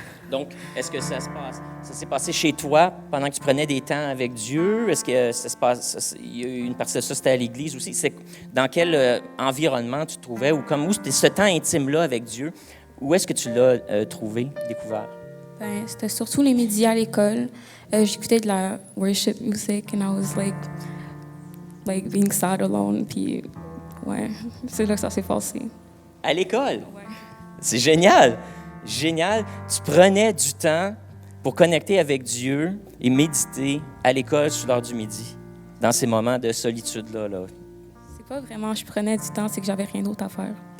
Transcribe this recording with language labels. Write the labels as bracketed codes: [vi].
[fr] Donc, est-ce que ça s'est passé chez toi pendant que tu prenais des temps avec Dieu? Est-ce que ça se passe, il y a eu une partie de ça, c'était à l'église aussi? Dans quel environnement tu te trouvais ou où c'était ce temps intime-là avec Dieu? Où est-ce que tu l'as trouvé, découvert? Ben, c'était surtout les midis à l'école. J'écoutais de la [en] worship music and I was like being sad alone. [fr] Puis, ouais, c'est là que ça s'est passé. À l'école? Ouais. C'est génial! Génial! Tu prenais du temps pour connecter avec Dieu et méditer à l'école sur l'heure du midi, dans ces moments de solitude-là. Là. C'est pas vraiment je prenais du temps, c'est que j'avais rien d'autre à faire.